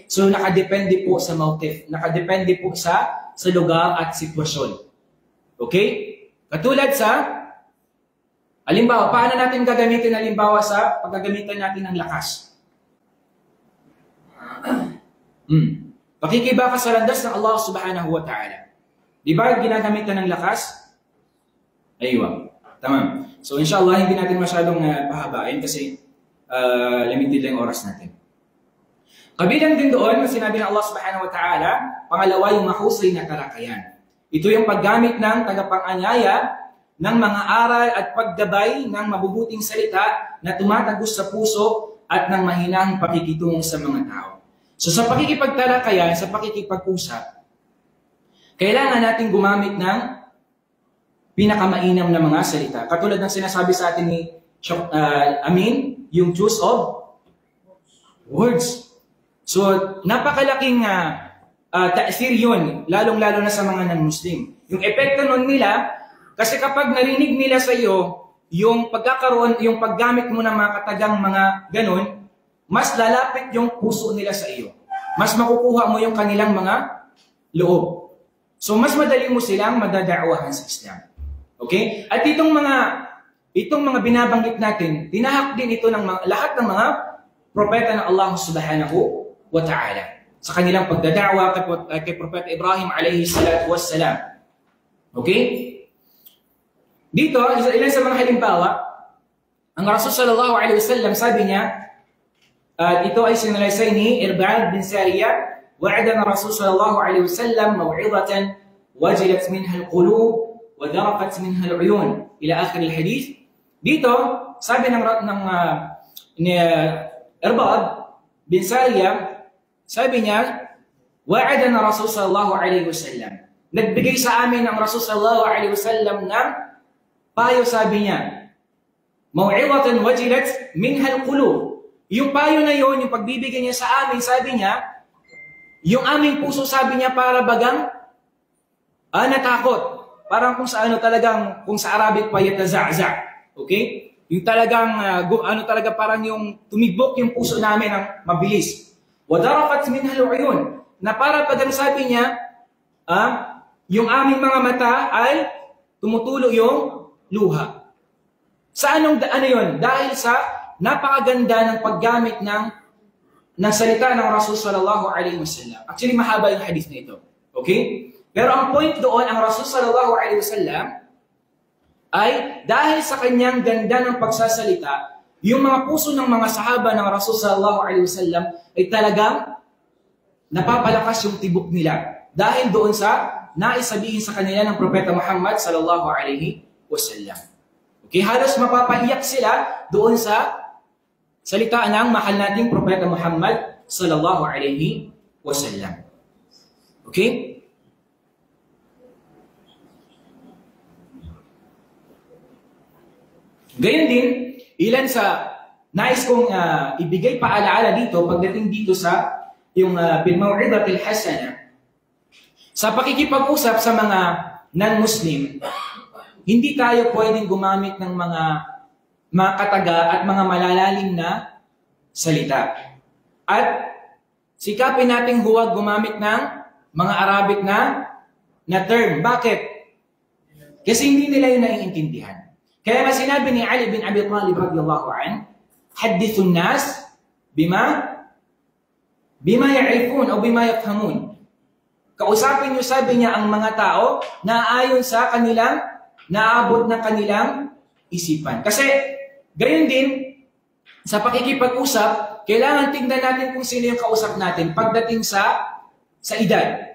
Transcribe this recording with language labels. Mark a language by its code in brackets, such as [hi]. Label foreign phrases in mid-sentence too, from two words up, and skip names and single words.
[tl] So nakadepende po sa motive, nakadepende po sa lugar at sitwasyon. Okay? Katulad sa halimbawa, paano natin gagamitin halimbawa sa paggagamitan natin ng lakas? Pakikiba ka sa landas ng Allah [ar] سبحانه وتعالى. [tl] Di ba ginagamitan ng lakas? Aywa. Tama. So inshallah, hindi natin masyadong pahabain kasi limited lang oras natin. Kabilang din doon, sinabi ng Allah [ar] سبحانه وتعالى, [tl] pangalawa yung mahusay na talakayan. Ito yung paggamit ng tagapang-anyaya ng mga aral at paggabay ng mabubuting salita na tumatagos sa puso at ng mahinahang pakikitungo sa mga tao. So sa pakikipagtalakayan, sa pakikipag-usap, kailangan natin gumamit ng pinakamainam na mga salita. Katulad ng sinasabi sa atin ni Amin, yung [en] choose of words. [tl] So, napakalaking ta'sir yun, lalong-lalo na sa mga non-Muslim. Yung epekto nun nila, kasi kapag narinig nila sa iyo, yung pagkakaroon, yung paggamit mo ng mga katagang mga ganun, mas lalapit yung puso nila sa iyo. Mas makukuha mo yung kanilang mga loob. So, mas madali mo silang madadaawahan sa Islam. Okay? At itong mga binabanggit natin, tinahak din ito ng lahat ng mga propeta ng Allah [ar] سبحانه وتعالى [tl] sa kanilang pagdada'wa kay Propeta Ibrahim [ar] عليه الصلاة والسلام. [tl] Okay? Dito, ilan sa mga halimbawa, ang Rasul [ar] صلى الله عليه وسلم [tl] sabi niya, ito ay sinalaysay ni Irbad bin Sariyah, [ar] وعظنا رسول صلى الله عليه وسلم موعظة وجلت منها القلوب وذرفت منها العيون إلى آخر الحديث. [tl] Dito, sabi ni Irbad bin Sariyah, sabi niya, [ar] وعظنا رسول صلى الله عليه وسلم. [tl] Nagbigay sa amin ang Rasul [ar] صلى الله عليه وسلم [tl] ng payo, sabi niya, [ar] موعظة وجلت منها القلوب. [tl] Yung payo na yon, yung pagbibigay niya sa amin, sabi niya, yung aming puso, sabi niya, para bagang natakot. Parang kung sa talagang, kung sa Arabic pa yatazaza. Okay? Yung talagang, parang yung tumibok yung puso namin ng mabilis. [ar] وذرفت منها العيون. [tl] Na para bagang sabi niya, yung aming mga mata ay tumutulo yung luha. Sa ano yun? Dahil sa napakaganda ng paggamit ng salita ng Rasul [ar] صلى الله عليه وسلم. [tl] Actually, mahaba yung hadith na ito. Okay? Pero ang point doon, ang Rasul [ar] صلى الله عليه وسلم [tl] ay dahil sa kanyang ganda ng pagsasalita, yung mga puso ng mga sahaba ng Rasul [ar] صلى الله عليه وسلم [tl] ay talagang napapalakas yung tibok nila. Dahil doon sa naisabihin sa kanila ng Propeta Muhammad [ar] صلى الله عليه وسلم. [tl] Okay, halos mapapaiyak sila doon sa salita ng mahal nating Propeta Muhammad [ar] صلى الله عليه وسلم. [tl] Okay? Gayon din, ilan sa nais kong ibigay paalaala dito pagdating dito sa yung [ar] بالموعظة الحسنة. [tl] Sa pakikipag-usap sa mga non-Muslim, hindi tayo pwedeng gumamit ng mga kataga at mga malalalim na salita. At sikapin nating huwag gumamit ng mga Arabic na term. Bakit? Kasi hindi nila yun naiintindihan. Kaya nga sinabi ni Ali bin Abi Talib [ar] رضي الله عنه, حدثوا الناس بما يعرفون [tl] o [ar] بما يفهمون. [tl] Kausapin niyo, sabi niya, ang mga tao na ayon sa kanilang naabot ng kanilang isipan. Kasi gayon din sa pakikipag-usap, kailangan tingnan natin kung sino yung kausap natin pagdating sa edad.